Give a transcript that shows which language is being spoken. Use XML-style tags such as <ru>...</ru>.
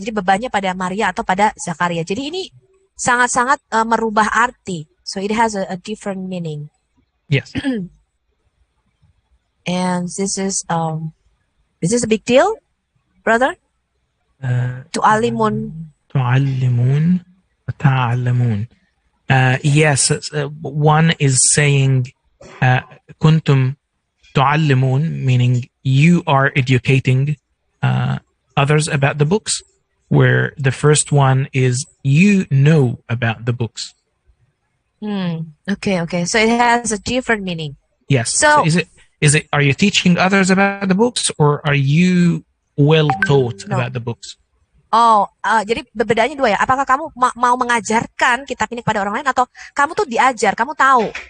<id>Jadi bebannya pada Maria atau pada Zakaria. Jadi ini sangat-sangat merubah arti.</id> <en>So it has a different meaning. Yes. And this is a big deal, brother?</en> <ar>Tu'allimun. تعلمون وتعلمون.</ar> <en>Yes, one is saying</en> <ar>كنتم تعلمون,</ar> <en>meaning you are educating others about the books, where the first one is you know about the books. Okay. So it has a different meaning. Yes. So is it are you teaching others about the books, or are you well taught about the books?</en> <id>Jadi bedanya dua ya. Apakah kamu mau mengajarkan kitab ini kepada orang lain, atau kamu tuh diajar, kamu tahu.</id>